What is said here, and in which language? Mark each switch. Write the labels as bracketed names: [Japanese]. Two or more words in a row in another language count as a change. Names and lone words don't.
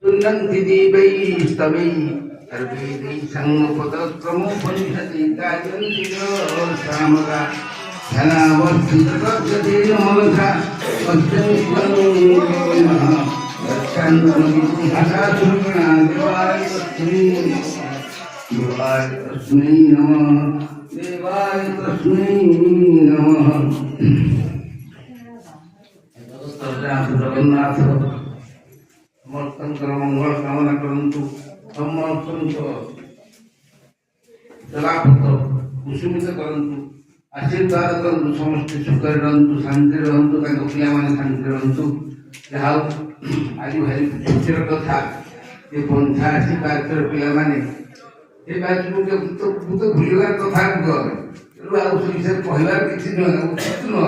[Sanskrit] गृह्णन्ति दीपैस्तवै सर्वैः सङ्गपदक्रमोपनिषदि गायन्ति सामगा धनावस्थितगद्गतेन मनसा गच्छान्तमविदुहासासुर्गणा देवाय तस्मै नमः देवाय तस्मै नमः। [Odia] जगन्नाथ समस्तଙ୍କର ମଙ୍ଗଳ କାମନା କରନ୍ତୁ, ସମସ୍ତଙ୍କ ଜଲାପଥ କୁସୁମିତ କରନ୍ତୁ, ଆଶୀର୍ବାଦ କରନ୍ତୁ, ସମସ୍ତେ ସୁଖରେ ରହନ୍ତୁ, ଶାନ୍ତିରେ ରହନ୍ତୁ, ତାଙ୍କ ପିଲାମାନେ ଶାନ୍ତିରେ ରହନ୍ତୁ। ଯାହା ହଉ ଆଜି ଭାରି ଖୁସିର କଥା ଯେ ପନ୍ଥା ଆସି ବାଚ୍ୟର ପିଲାମାନେ ଏ ବାଚ୍ୟକୁ ମୁଁ ତ ଭୁଲିବାର କଥା ତେଣୁ ଆଉ ସେ ବିଷୟରେ କହିବାର କିଛି ନୁହେଁ, ଉଚିତ ନୁହଁ।